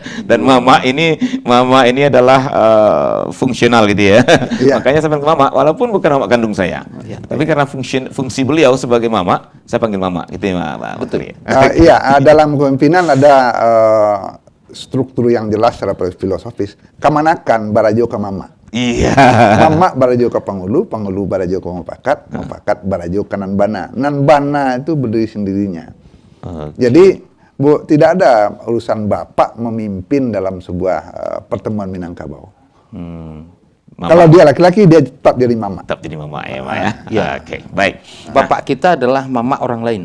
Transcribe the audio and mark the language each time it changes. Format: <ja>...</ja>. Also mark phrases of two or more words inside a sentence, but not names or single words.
<id>Dan mama ini adalah fungsional gitu ya. Iya. Makanya saya panggil mama walaupun bukan mama kandung saya. Tapi karena fungsi beliau sebagai mama, saya panggil mama gitu ya, Mbak. Betul ya. Iya, dalam kepemimpinan ada struktur yang jelas secara filosofis.</id> <min>Kamanakan barajo ke mama.</min> <id>Iya.</id> <min>Mama barajo ke Pangulu, Pangulu barajo ke Mufakat, Mufakat barajo ke Nanbana.</min> <id>Nanbana itu berdiri sendirinya. Jadi tidak ada urusan bapak memimpin dalam sebuah pertemuan Minangkabau. Kalau dia laki-laki dia tetap jadi mama. Tetap jadi mama ya, Mak ya. Ya. Oke, baik. Bapak kita adalah mama orang lain.</id>